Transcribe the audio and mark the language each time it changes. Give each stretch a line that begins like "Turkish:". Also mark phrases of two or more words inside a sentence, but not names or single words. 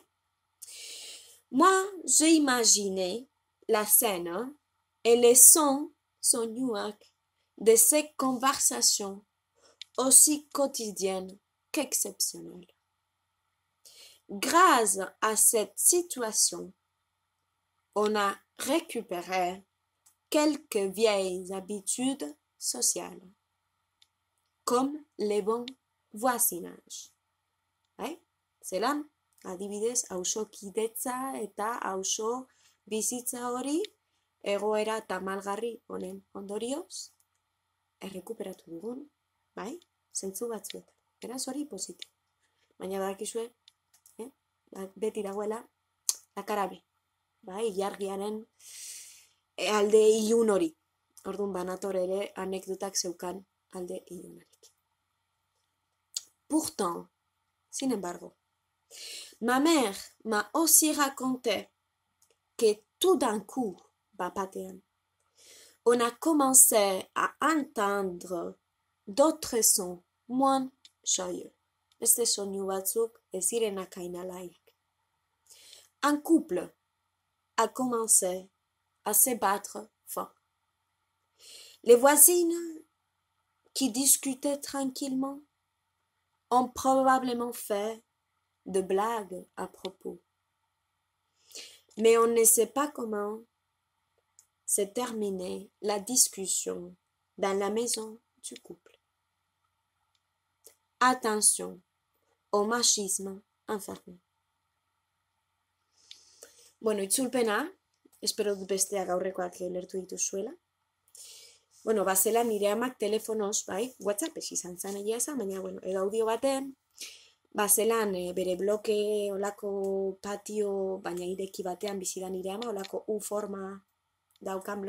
French: Moi, j'ai imaginé la scène et les sons sonores de ces conversations aussi quotidiennes qu'exceptionnelles. Grâce à cette situation, on a récupéré quelques vieilles habitudes sociales, comme les bons voisinages.
Basque: Zelan, adibidez, auzokidetza eta auzo bizitza hori egoera tamalgarri honen ondorioz errekuperatu dugun, bai, zentzu batzuetan. Beraz hori positibo. Baina badakizue, beti dagoela lakarabe, bai, ilargiaren alde ilun hori. Orduan banator ere anekdotak zeukan alde ilunarik.
French: Pourtant,
Spanish: sin embargo,
French: ma mère m'a aussi raconté que tout d'un coup, bapatean, on a commencé à entendre d'autres sons moins joyeux.
Basque: Beste soinu batzuk ez zirenak hain alaiak.
French: Un couple a commencé à se battre fort. Les voisines qui discutaient tranquillement ont probablement fait de blagues à propos. Mais on ne sait pas comment s'est terminée la discussion dans la maison du couple. Attention au machisme enfermé.
Basque: Bueno, itzulpena, espero dut besteak aurrekoak lertu dituzuela. Bueno, bazela nire amak telefonoz, bai, WhatsApp ez izan zen egia esan, baina, bueno, edo audio baten, bazelan bere bloke, olako patio, baina ireki batean bizi da nire ama, olako U forma daukan bloke,